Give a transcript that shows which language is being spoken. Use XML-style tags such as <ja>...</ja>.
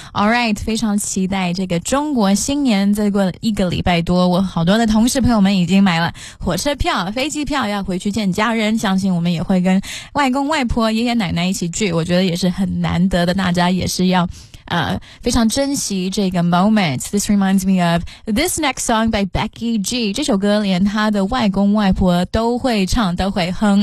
<en>All right,</en> <zh>非常期待这个中国新年，再过一个礼拜多，我好多的同事朋友们已经买了火车票、飞机票，要回去见家人。相信我们也会跟外公外婆、爷爷奶奶一起聚，我觉得也是很难得的，大家也是要非常珍惜这个 moment.</zh> <en>This reminds me of this next song by Becky G.</en> <zh>这首歌连她的外公外婆都会唱，都会哼。</zh>